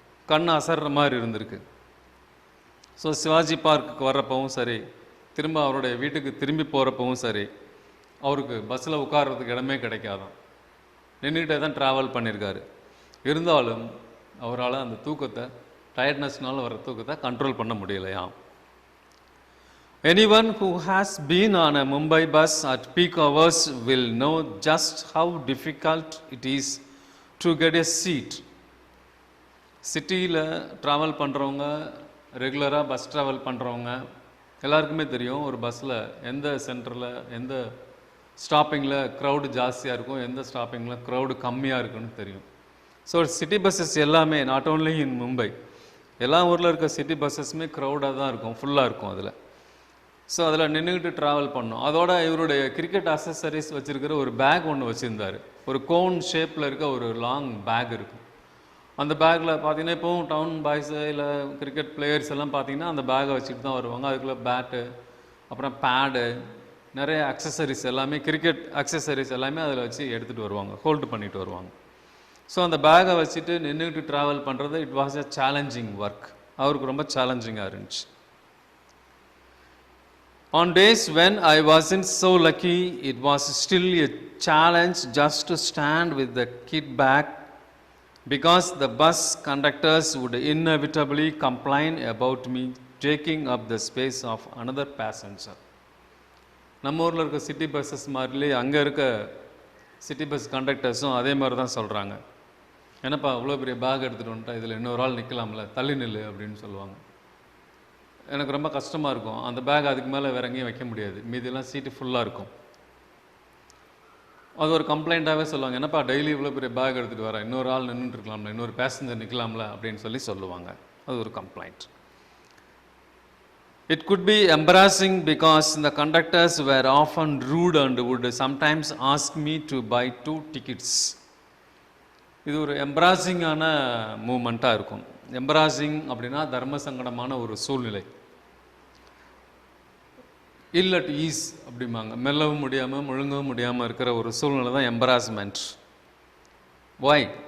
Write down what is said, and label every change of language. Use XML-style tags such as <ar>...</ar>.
<ta>கண் அசர்ற மாதிரி இருந்திருக்கு. ஸோ சிவாஜி பார்க்குக்கு வர்றப்பவும் சரி, திரும்ப அவருடைய வீட்டுக்கு திரும்பி போகிறப்பவும் சரி, அவருக்கு பஸ்ஸில் உட்கார்றதுக்கு இடமே கிடைக்காதான், நின்றுக்கிட்டே தான் ட்ராவல் பண்ணியிருக்காரு. இருந்தாலும் அவரால் அந்த தூக்கத்தை, டயர்ட்னஸ்னால வர தூக்கத்தை கண்ட்ரோல் பண்ண முடியலையாம்.</ta> <en>Anyone who has been on a Mumbai bus at peak hours will know just how difficult it is to get a seat.</en> <ta>சிட்டியில் ட்ராவல் பண்ணுறவங்க, ரெகுலராக பஸ் ட்ராவல் பண்ணுறவங்க எல்லாருக்குமே தெரியும், ஒரு பஸ்ஸில் எந்த சென்டரில் எந்த ஸ்டாப்பிங்கில் க்ரௌடு ஜாஸ்தியாக இருக்கும், எந்த ஸ்டாப்பிங்கில் க்ரௌடு கம்மியாக இருக்குன்னு தெரியும். ஸோ சிட்டி பஸ்ஸஸ் எல்லாமே,</ta> <en>not only in Mumbai,</en> <ta>எல்லா ஊரில் இருக்க சிட்டி பஸ்ஸஸுமே க்ரௌடாக தான் இருக்கும், ஃபுல்லாக இருக்கும் அதில். ஸோ அதில் நின்றுக்கிட்டு ட்ராவல் பண்ணோம். அதோட இவருடைய கிரிக்கெட் அசசரிஸ் வச்சுருக்கிற ஒரு பேக் ஒன்று வச்சுருந்தார். ஒரு கோன் ஷேப்பில் இருக்க ஒரு லாங் பேக் இருக்கும். அந்த பேக்கில் பார்த்தீங்கன்னா இப்போவும் டவுன் பாய்ஸு இல்லை கிரிக்கெட் பிளேயர்ஸ் எல்லாம் பார்த்தீங்கன்னா அந்த பேக்கை வச்சுட்டு தான் வருவாங்க. அதுக்குள்ளே பேட்டு, அப்புறம் பேடு, நிறைய அக்சசரிஸ் எல்லாமே, கிரிக்கெட் அக்சசரிஸ் எல்லாமே அதில் வச்சு எடுத்துகிட்டு வருவாங்க, ஹோல்டு பண்ணிட்டு வருவாங்க. ஸோ அந்த பேக்கை வச்சுட்டு நின்றுக்கிட்டு ட்ராவல் பண்ணுறது</ta> <en>It was a challenging work.</en> <ta>அவருக்கு ரொம்ப சேலஞ்சிங்காக இருந்துச்சு.</ta> <en>On days when I wasn't so lucky, it was still a challenge just to stand with the kit bag, because the bus conductors would inevitably complain about me taking up the space of another passenger.</en> <ta>நம்ம ஊரில் இருக்க city buses மாதிரிலே அங்கே இருக்க city bus கண்டக்டர்ஸும் அதே மாதிரி தான் சொல்கிறாங்க. என்னப்பா இவ்வளோ பெரிய பேக் எடுத்துகிட்டு வந்துட்டா, இதில் இன்னொரு ஆள் நிற்கலாம்ல, தள்ளி நில்லு அப்படின்னு சொல்லுவாங்க. எனக்கு ரொம்ப கஷ்டமாக இருக்கும். அந்த பேக் அதுக்கு மேலே வேற எங்கேயும் வைக்க முடியாது, மீதியெல்லாம் சீட்டு ஃபுல்லாக இருக்கும். அது ஒரு கம்ப்ளைண்ட்டாகவே சொல்லுவாங்க, என்னப்பா டெய்லி இவ்வளோ பெரிய பேக் எடுத்துகிட்டு வரேன், இன்னொரு ஆள் நின்றுட்டு இருக்கலாம்ல, இன்னொரு பேசஞ்சர் நிற்கலாம்ல அப்படின்னு சொல்லுவாங்க. அது ஒரு complaint.</ta> <en>It could be embarrassing because the conductors were often rude and would sometimes ask me to buy 2 tickets.</en> <ta>இது ஒரு எம்பராசிங்கான மூமெண்ட்டாக இருக்கும். எம்பராசிங் அப்படின்னா தர்ம சங்கடமான ஒரு சூழ்நிலை.</ta> <en>ill at ease</en> <ta>அப்படிம்பாங்க, மெல்லவும் முடியாமல் முழுங்கவும் முடியாமல் இருக்கிற ஒரு சூழ்நிலை தான் எம்பராஸ்மெண்ட். ஒய்?</ta>